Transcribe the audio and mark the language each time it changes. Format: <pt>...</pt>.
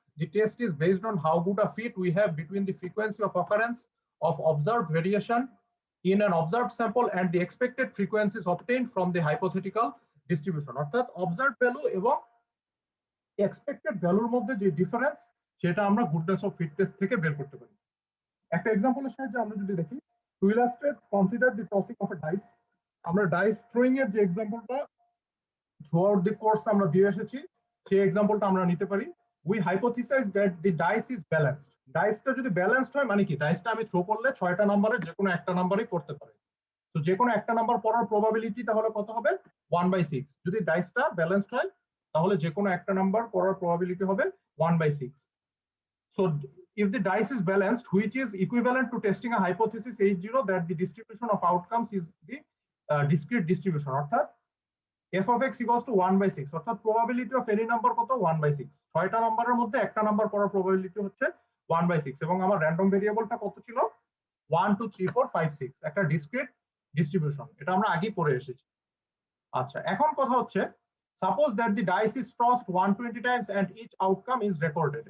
<en>The test is based on how good a fit we have between the frequency of occurrence of observed variation in an observed sample and the expected frequencies obtained from the hypothetical distribution.</en> <bn>অর্থাৎ observed value এবং expected ভ্যালুর মধ্যে যে difference, সেটা আমরা goodness of fit test থেকে বের করতে পারি। একটা এক্সাম্পলের সাহায্যে আমরা যদি দেখি,</bn> <en>To illustrate consider the tossing of a dice.</en> <bn>আমরা ডাইস থ্রোয়িং এর যে এক্সাম্পলটা থ্রু আউট দি কোর্স আমরা দিয়ে এসেছি, সেই এক্সাম্পলটা আমরা নিতে পারি।</bn> <en>We hypothesize that the dice is balanced.</en> <bn>ডাইসটা যদি ব্যালেন্সড হয় মানে কি, ডাইসটা আমি থ্রো করলে 6টা নাম্বারের যে কোনো একটা নাম্বারই পড়তে পারে। তো যে কোনো একটা নাম্বার পড়ার প্রবাবিলিটি তাহলে কত হবে, 1/6। যদি ডাইসটা ব্যালেন্সড হয় তাহলে যে কোনো একটা নাম্বার পড়ার প্রবাবিলিটি হবে 1/6।</bn> <en>So if the dice is balanced, which is equivalent to testing a hypothesis H0 that the distribution of outcomes is the discrete distribution,</en> <bn>অর্থাৎ f of x equals to 1/6, অর্থাৎ probability of any number কত, 1/6। 6টা নাম্বারের মধ্যে একটা number পড়ার probability হচ্ছে 1/6, এবং আমার র্যান্ডম ভেরিয়েবলটা কত ছিল, 1 2 3 4 5 6, একটা ডিসক্রিট ডিস্ট্রিবিউশন, এটা আমরা আগেই পড়ে এসেছি। আচ্ছা, এখন কথা হচ্ছে,</bn> <en>Suppose that the dice is tossed 120 times and each outcome is recorded.</en>